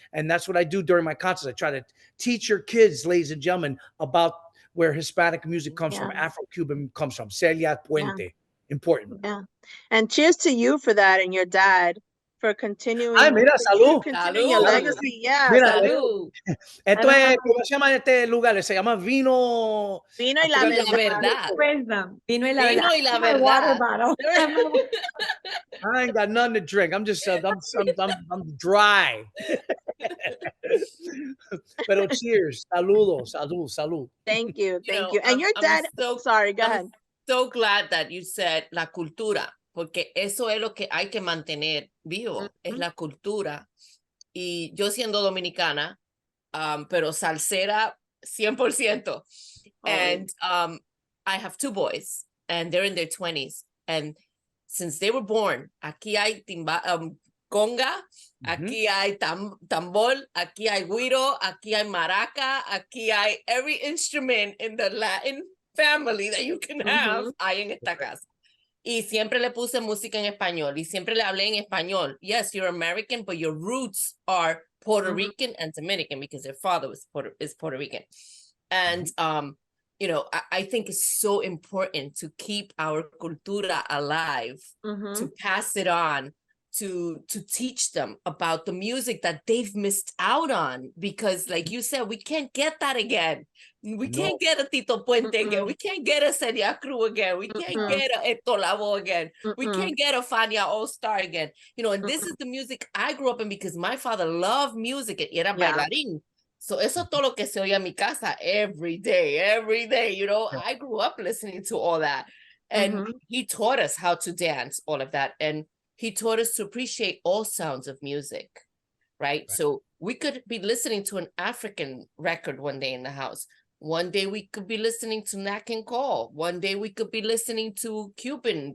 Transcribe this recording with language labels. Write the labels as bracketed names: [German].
[English] And that's what I do during my concerts. I try to teach your kids, ladies and gentlemen, about where Hispanic music comes from, Afro-Cuban comes from. Celia Puente. Important. Yeah. And cheers to you for that, and your dad for continuing. [Spanish] Ay, mira, salud. [English] Continuing your legacy. Yeah. [Spanish] Mira, Salud. esto es, ¿cómo se llama este lugar? Se llama Vino. Vino y la verdad. Vino y la Vino y la verdad. [English] Water bottle. I ain't got nothing to drink. I'm just, I'm dry. [Spanish] Pero cheers. Saludos. Salud. [English] Thank you. And your dad, sorry, go ahead. So glad that you said [Spanish] la cultura, porque eso es lo que hay que mantener vivo, es la cultura. Y yo siendo dominicana, pero salsera 100%. [English] And I have 2 boys, and they're in their 20s. And since they were born, [Spanish] aquí hay conga, aquí hay tambor, aquí hay güiro, aquí hay maraca, aquí hay [English] every instrument in the Latin family that you can have, [Spanish] hay en esta casa. Y siempre le puse música en español, y siempre le hablé en español. [English] Yes, you're American, but your roots are Puerto Rican and Dominican, because their father is Puerto Rican. And I think it's so important to keep our cultura alive, to pass it on to teach them about the music that they've missed out on, because like you said, we can't get that again. We can't get a Tito Puente again. We can't get a Celia Cruz again. We can't get a Eto Lavoe again. We can't get a Fania All-Star again. You know, and this is the music I grew up in because my father loved music. [Spanish] Era bailarín. So eso todo lo que se oía en mi casa [English] every day, you know. I grew up listening to all that. And he taught us how to dance, all of that. And he taught us to appreciate all sounds of music, right? So we could be listening to an African record one day in the house. One day we could be listening to Nat King Cole. One day we could be listening to Cuban.